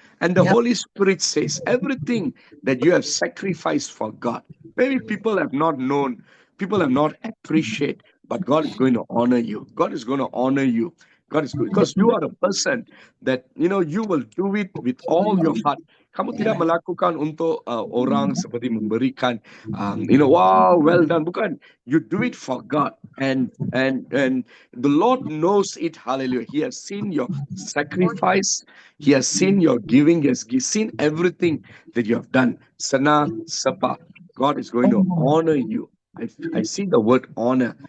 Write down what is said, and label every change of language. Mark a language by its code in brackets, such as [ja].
[en] And the Holy Spirit says everything that you have sacrificed for God. Maybe people have not known, people have not appreciated, but God is going to honor you. God is going to honor you. God is good because you are a person that you will do it with all your heart. [ms] Kamu tidak melakukan untuk orang seperti memberikan, [en] wow, well done. [ms] Bukan, [en] you do it for God, and the Lord knows it. Hallelujah. He has seen your sacrifice. He has seen your giving. He has seen everything that you have done. Sana Sapa. God is going to honor you. I see the word honor.